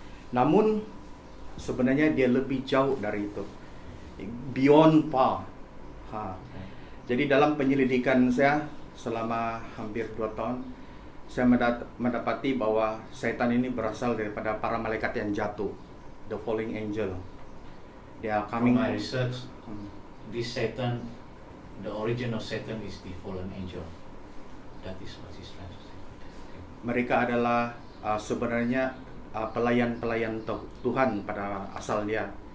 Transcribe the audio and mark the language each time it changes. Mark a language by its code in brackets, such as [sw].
[id] Namun sebenarnya dia lebih jauh dari itu, beyond far. Jadi dalam penyelidikan saya selama hampir 2 tahun, saya mendapati bahwa setan ini berasal daripada para malaikat yang jatuh, the falling angel. [en] They are From my research, Hmm. this Satan, the origin of Satan is the fallen angel. That is what he's trying to say. [id] Mereka adalah sebenarnya pelayan-pelayan Tuhan pada asal dia.